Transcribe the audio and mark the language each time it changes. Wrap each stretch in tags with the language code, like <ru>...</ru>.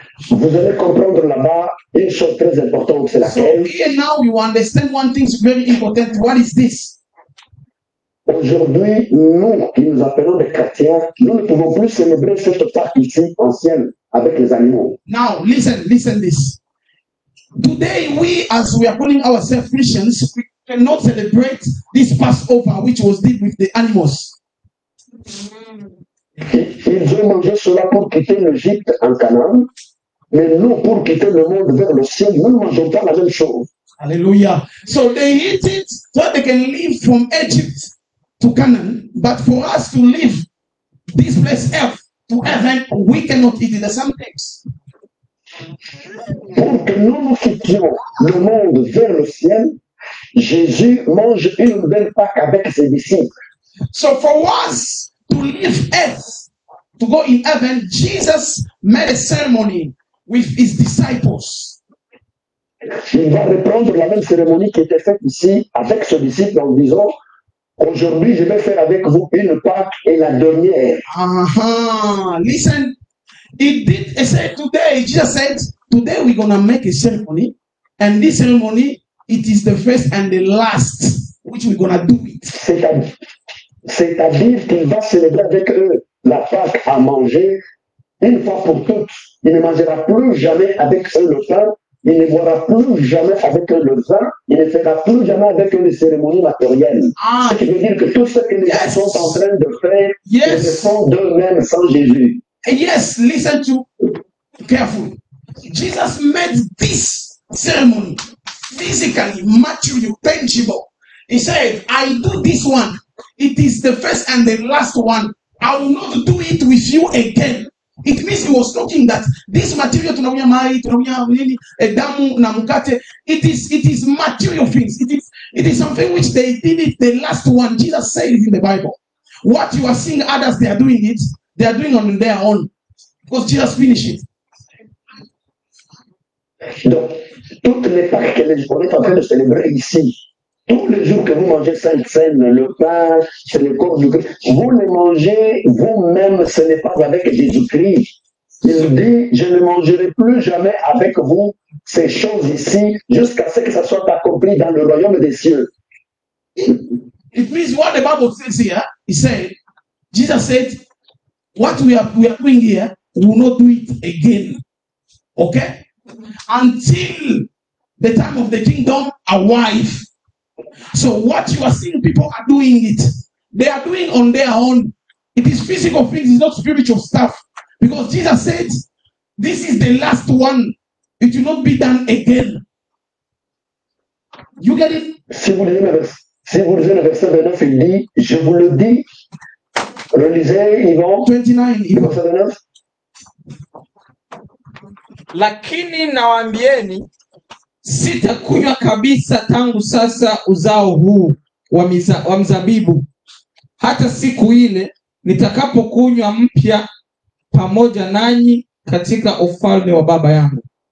<fr>Vous allez comprendre là-bas une chose très importante, c'est</fr> <en>So</en> <fr>laquelle</fr> <en>here now you understand one thing is very important. What is this?</en> <fr>aujourd'hui, nous qui nous appelons des chrétiens, nous ne pouvons plus célébrer cette Pâque ici ancienne avec les animaux.</fr> <en>Now listen this. Today we, as we are calling ourselves Christians, we cannot celebrate this Passover which was did with the animals.</en> <fr>Ils ont mangé cela pour quitter l'Égypte en Canaan, mais nous, pour quitter le monde vers le ciel, nous ne mangeons pas la même chose. Hallelujah.</fr> <en>So they eat it so they can live from Egypt to Canaan, but for us to live this place earth to heaven, we cannot eat it the same things.</en> <fr>Pour que nous quittions le monde vers le ciel, Jésus mange une nouvelle Pâque avec ses disciples.</fr> <en>So for us to leave earth, to go in heaven, Jesus made a ceremony with his disciples.</en> <fr>Il va reprendre la même cérémonie qui était faite ici avec ses disciples en disant, aujourd'hui je vais faire avec vous une Pâque et la dernière.</fr> <en>Listen, he said today, Jesus said, today we're going to make a ceremony, and this ceremony, it is the first and the last, which we're going to do it.</en> <fr>C'est-à-dire qu'il va célébrer avec eux la Pâque à manger une fois pour toutes. Il ne mangera plus jamais avec eux le pain, il ne boira plus jamais avec eux le vin, il ne fera plus jamais avec eux les cérémonies matérielles. Ce qui veut dire que tout ce que les gens sont en train de faire, ils le font d'eux-mêmes sans Jésus.</fr> <en>Yes, listen to carefully. Jesus made this ceremony physically, material, tangible. He said, I do this one. It is the first and the last one. I will not do it with you again. It means he was talking that this material,</en> <sw>tunawia mai, tunawia nini, damu na mkate,</sw> <en>it is material things. It is something which they did it, the last one. Jesus said it in the Bible. What you are seeing others, they are doing it, they are doing on their own. Because Jesus finished it.</en> <fr>Donc, toutes les Pâques qu'on est en train de célébrer ici, tous les jours que vous mangez Sainte Seine, le pain, c'est le corps du Christ, vous le mangez vous-même, ce n'est pas avec Jésus-Christ. Il dit, je ne mangerai plus jamais avec vous ces choses ici, jusqu'à ce que ça soit accompli dans le royaume des cieux.</fr> <en>It means what the Bible says here, Jesus said, what we are doing here, we will not do it again. Okay? Until the time of the kingdom arrive. So what you are seeing people are doing it. They are doing on their own. It is physical things, it's not spiritual stuff. Because Jesus said, this is the last one. It will not be done again. You get it?</en> <fr>Si vous lisez le verset 29, il dit, je vous le dis, relisez Yvon, 29, Yvon. verset 29.</fr> <sw>lakini nawaambieni, sitakunywa kabisa tangu sasa uzao huu wa mzabibu, hata siku ile nitakapokunywa mpya pamoja nanyi katika ufalme wa Baba yangu.</sw>